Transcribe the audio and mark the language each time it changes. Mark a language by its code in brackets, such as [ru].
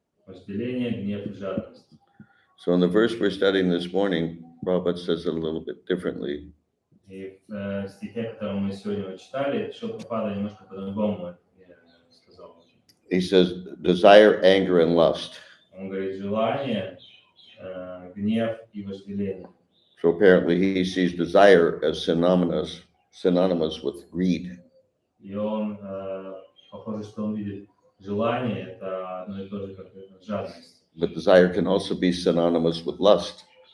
[ru] Вожделение, гнев и жадность. [en] So in the verse we're studying this morning, Prabhupada says it a little bit differently. [ru] И в стихе, который мы сегодня читали, Шрила Прабхупада немножко по-другому сказал. [en] He says, desire, anger, and lust. [ru] Он говорит, желание, гнев и вожделение. [en] So apparently he sees desire as synonymous with greed. [ru] И он, похоже, что он видит желание, это одно и то же, как жадность. [en] But desire can also be synonymous with lust.